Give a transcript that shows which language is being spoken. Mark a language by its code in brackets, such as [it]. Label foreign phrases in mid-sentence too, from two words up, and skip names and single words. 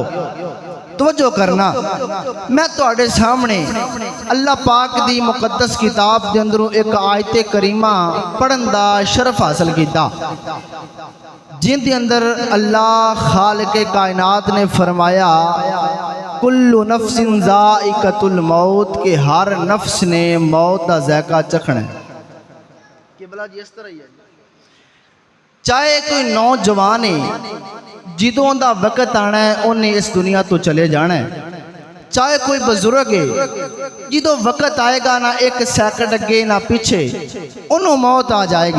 [pa] توجہ کرنا میں تہاڈے سامنے اللہ پاک دی مقدس کتاب دے اندروں اک آیت کریمہ پڑھن دا شرف حاصل کیتا جیہدے اندر اللہ خالق کائنات نے فرمایا [ar] كل نفس ذائقة الموت [pa] کہ ہر نفس نے موت کا ذائقہ چکھنا ہے. اس طرح ہی ہے چاہے کوئی نوجوان ہے جدوں دا وقت آنا ہے اوہنے اس دنیا توں چلے جانا ہے، چاہے کوئی بزرگ ہے جدوں وقت آئے گا نہ اک سیکنڈ اگے نہ پچھے اوہنوں موت آ جائے گی.